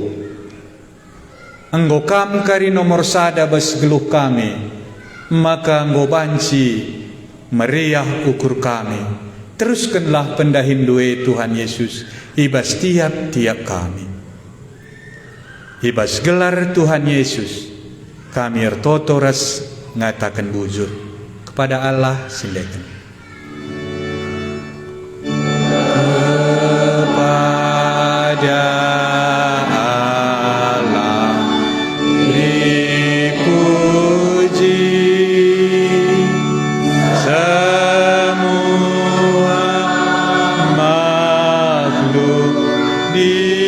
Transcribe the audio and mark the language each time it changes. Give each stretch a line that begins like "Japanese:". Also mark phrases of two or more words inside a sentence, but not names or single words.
Batak Karo: Enggo kam kari nomor sada bas geluh kami, maka enggo banci meriah ukur kami. Teruskanlah pendahin doe Tuhan Yesus ibas tiap-tiap kami. Ibas gelar Tuhan Yesus, kami ertotoras ngatakan bujur
Indonesian: kepada Allah silakan. Kepada Allah dipuji semua makhluk di